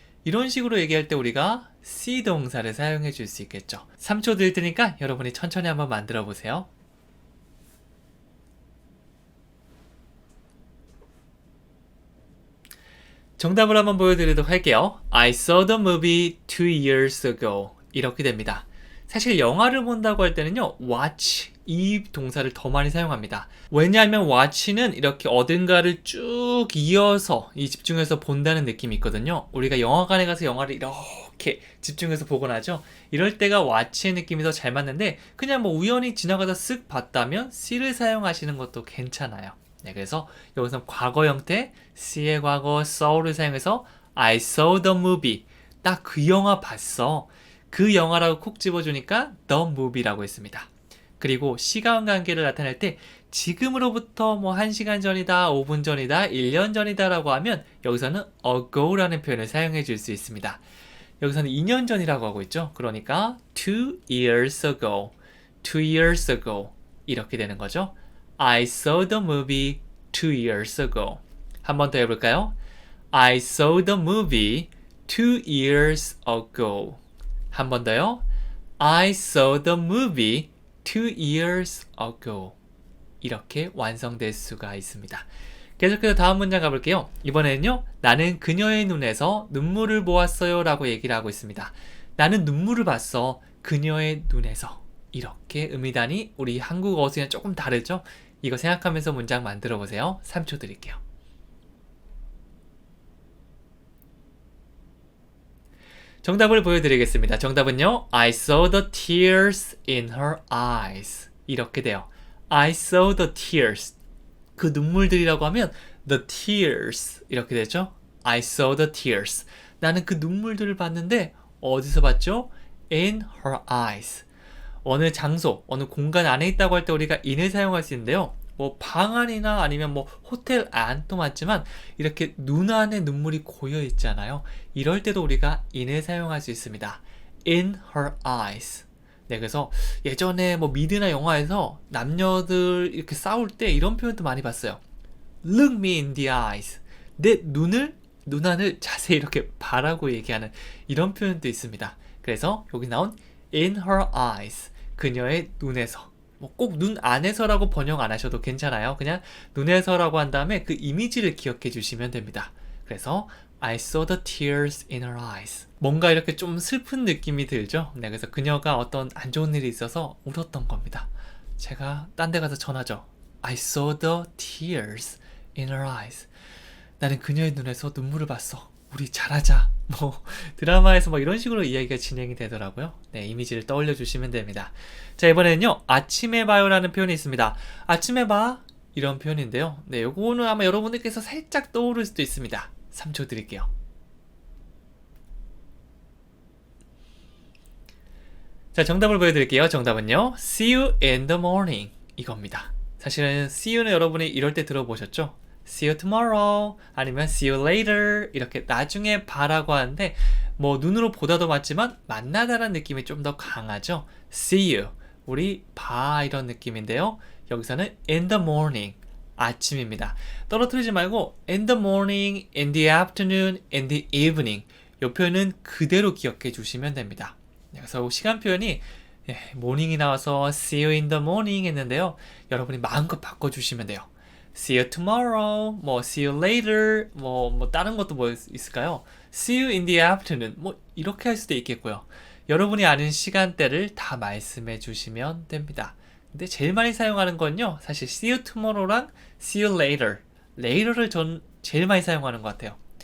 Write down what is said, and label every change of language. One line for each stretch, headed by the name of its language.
Korean: 이런 식으로 얘기할 때 우리가 see 동사를 사용해 줄 수 있겠죠. 3초 드릴 테니까 여러분이 천천히 한번 만들어 보세요. 정답을 한번 보여드리도록 할게요.
English: I saw the movie 2 years ago.
Korean: 이렇게 됩니다. 사실 영화를 본다고 할 때는요, watch 이 동사를 더 많이 사용합니다. 왜냐하면 watch는 이렇게 어딘가를 쭉 이어서 집중해서 본다는 느낌이 있거든요. 우리가 영화관에 가서 영화를 이렇게 집중해서 보곤 하죠. 이럴 때가 watch의 느낌이 더 잘 맞는데 그냥 뭐 우연히 지나가다 쓱 봤다면 see를 사용하시는 것도 괜찮아요. 네, 그래서 여기서 과거 형태 see의 과거 saw를 사용해서
English: I saw the movie.
Korean: 딱 그 영화 봤어. 그 영화라고 콕 집어주니까
English: the movie
Korean: 라고 했습니다. 그리고 시간 관계를 나타낼 때 지금으로부터 뭐 1시간 전이다, 5분 전이다, 1년 전이다 라고 하면 여기서는 ago라는 표현을 사용해 줄 수 있습니다. 여기서는 2년 전이라고 하고 있죠. 그러니까
English: 2 years ago, 2 years ago
Korean: 이렇게 되는 거죠.
English: I saw the movie 2 years ago.
Korean: 한 번 더 해볼까요?
English: I saw the movie 2 years ago.
Korean: 한 번 더요.
English: I saw the movie 2 years ago.
Korean: 이렇게 완성될 수가 있습니다. 계속해서 다음 문장 가볼게요. 이번에는요. 나는 그녀의 눈에서 눈물을 보았어요 라고 얘기를 하고 있습니다. 나는 눈물을 봤어. 그녀의 눈에서. 이렇게 의미단이 우리 한국어 어순이랑 조금 다르죠? 이거 생각하면서 문장 만들어 보세요. 3초 드릴게요. 정답을 보여드리겠습니다. 정답은요.
English: I saw the tears in her eyes.
Korean: 이렇게 돼요.
English: I saw the tears.
Korean: 그 눈물들이라고 하면
English: the tears
Korean: 이렇게 되죠.
English: I saw the tears.
Korean: 나는 그 눈물들을 봤는데 어디서 봤죠?
English: In her eyes.
Korean: 어느 장소, 어느 공간 안에 있다고 할 때 우리가 in을 사용할 수 있는데요. 뭐 방 안이나 아니면 뭐 호텔 안도 맞지만 이렇게 눈 안에 눈물이 고여 있잖아요. 이럴 때도 우리가 in을 사용할 수 있습니다.
English: In her eyes.
Korean: 네, 그래서 예전에 뭐 미드나 영화에서 남녀들 이렇게 싸울 때 이런 표현도 많이 봤어요.
English: Look me in the eyes.
Korean: 내 눈 안을 자세히 이렇게 바라고 얘기하는 이런 표현도 있습니다. 그래서 여기 나온
English: in her eyes.
Korean: 그녀의 눈에서. 뭐 꼭 눈 안에서라고 번역 안 하셔도 괜찮아요. 그냥 눈에서라고 한 다음에 그 이미지를 기억해 주시면 됩니다. 그래서
English: I saw the tears in her eyes.
Korean: 뭔가 이렇게 좀 슬픈 느낌이 들죠? 네, 그래서 그녀가 어떤 안 좋은 일이 있어서 울었던 겁니다. 제가 딴 데 가서 전하죠.
English: I saw the tears in her eyes.
Korean: 나는 그녀의 눈에서 눈물을 봤어. 우리 잘하자. 뭐 드라마에서 뭐 이런 식으로 이야기가 진행이 되더라고요. 네, 이미지를 떠올려 주시면 됩니다. 자, 이번에는요. 아침에 봐요라는 표현이 있습니다. 아침에 봐 이런 표현인데요. 네, 요거는 아마 여러분들께서 살짝 떠오를 수도 있습니다. 3초 드릴게요. 자, 정답을 보여드릴게요. 정답은요.
English: See you in the morning
Korean: 이겁니다. 사실은 see you는 여러분이 이럴 때 들어보셨죠?
English: See you tomorrow
Korean: 아니면
English: see you later
Korean: 이렇게 나중에 봐라고 하는데 뭐 눈으로 보다도 맞지만 만나다라는 느낌이 좀 더 강하죠.
English: See you
Korean: 우리 봐 이런 느낌인데요. 여기서는
English: in the morning
Korean: 아침입니다. 떨어뜨리지 말고
English: in the morning, in the afternoon, in the evening
Korean: 이 표현은 그대로 기억해 주시면 됩니다. 그래서 시간 표현이 예, morning이 나와서
English: see you in the morning
Korean: 했는데요. 여러분이 마음껏 바꿔주시면 돼요.
English: see you tomorrow,
Korean: 뭐
English: see you later,
Korean: 뭐 다른 것도 뭐 있을까요?
English: see you in the afternoon,
Korean: 뭐 이렇게 할 수도 있겠고요. 여러분이 아는 시간대를 다 말씀해 주시면 됩니다. 근데 제일 많이 사용하는 건요, 사실
English: see you tomorrow
Korean: 랑
English: see you later,
Korean: later를 전 제일 많이 사용하는 것 같아요.